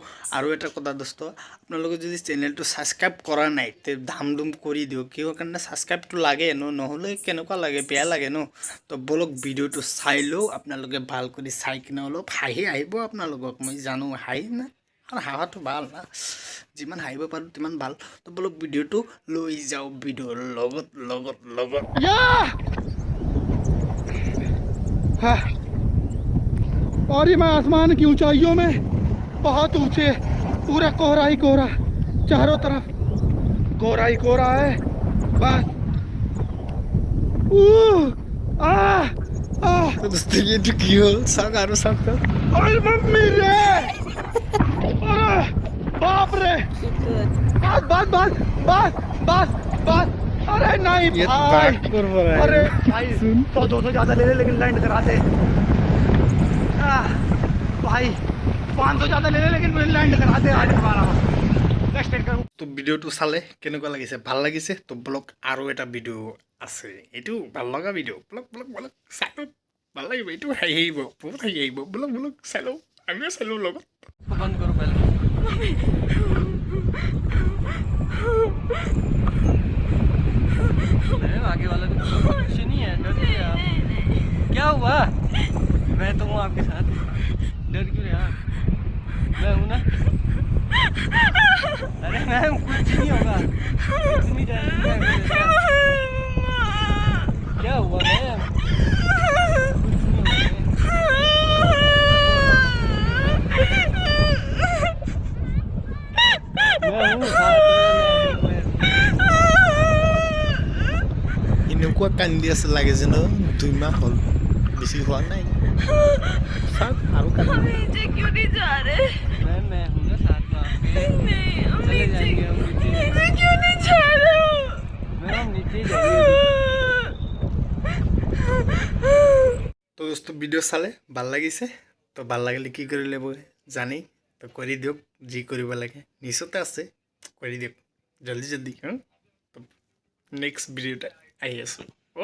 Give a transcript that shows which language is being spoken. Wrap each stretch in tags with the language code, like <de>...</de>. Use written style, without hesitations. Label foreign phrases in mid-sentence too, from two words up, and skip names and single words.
<as>আৰু এটা কথা দোস্ত, আপোনালোকে যদি চেনেলটো ছাবস্ক্ৰাইব কৰা নাই তে ধাম কৰি দিওঁ, কিহৰ কাৰণে ছাবস্ক্ৰাইবটো লাগে নহ'লে কেনেকুৱা লাগে, বেয়া লাগে ন। তো বলক ভিডিঅ'টো চাই লওঁ, আপোনালোকে ভাল কৰি চাই কিনে অলপ হাঁহি আহিব আপোনালোকক, মই জানো হাঁহি না, আৰু হাঁহাটো ভাল না, যিমান হাঁহিব পাৰোঁ তিমান ভাল। তো বলক ভিডিঅ'টো লৈ যাওঁ ভিডিঅ'ৰ লগত লগত লগত</as> <hi>हाँ। और ये मैं आसमान की ऊंचाइयों में बहुत ऊंचे, पूरा कोहरा ही कोहरा, चारों तरफ कोहरा ही कोहरा है बस। आ आ</hi> <as>তো দোস্ত এইটো কি হ'ল চাওক আৰু চাওক।</as> <hi>अरे मम्मी रे, अरे बाप रे, बस बस बस बस बस बस। अरे नहीं ये भाई, बाग पर रहा है। अरे भाई 100-200 ज्यादा ले ले लेकिन लैंड कराते। भाई 500 ज्यादा ले ले लेकिन लैंड कराते आज हमारा।</hi> <en>next time</en> <hi>करूँ।</hi> <as>তো ভিডিঅ'টো চালে কেনেকুৱা লাগিছে, ভাল লাগিছে? তো ব্লগ আৰু এটা ভিডিঅ' আছে, এইটো ভাল লগা ভিডিঅ'। ব্লগ ব্লগ ব্লগ চাই লওক, ভাল লাগিব, এইটো হাঁহি আহিব, বহুত হাঁহি আহিব। ব্লগ ব্লগ চাই লওক, আমিও চাই লওঁ লগত।</as> <hi>बंद करो पहले। आगे वाला कुछ नहीं है, डर क्यों आप? क्या हुआ? मैं तो हूँ आपके साथ, डर क्यों रहे आप? मैं हूँ ना। अरे मैम कुछ नहीं होगा, कुछ नहीं जाएगा। क्या हुआ मैम? मैं हूँ साथ में,</hi> <as>এনেকুৱা কান্দি আছে লাগে যেন 2 মাহ হ'ল, বেছি হোৱা নাই। চাওক আৰু কান্দিব।</as> <hi>नीचे क्यों नहीं जा रहे? मैं हूँ ना साथ में आपके। नहीं, हम चले नीचे जाएंगे हम नीचे। नीचे क्यों नहीं जा रहे हो? मैम हम नीचे ही जाएंगे।</hi> <as>তো দোস্ত ভিডিঅ' চালে ভাল লাগিছে? তো ভাল লাগিলে কি কৰি ল'ব জানেই, তো কৰি দিয়ক, যি কৰিব লাগে নিচতে আছে, কৰি দিয়ক জলদি জলদি। তো নেক্সট ভিডিঅ'টা আহি আছোঁ।</as>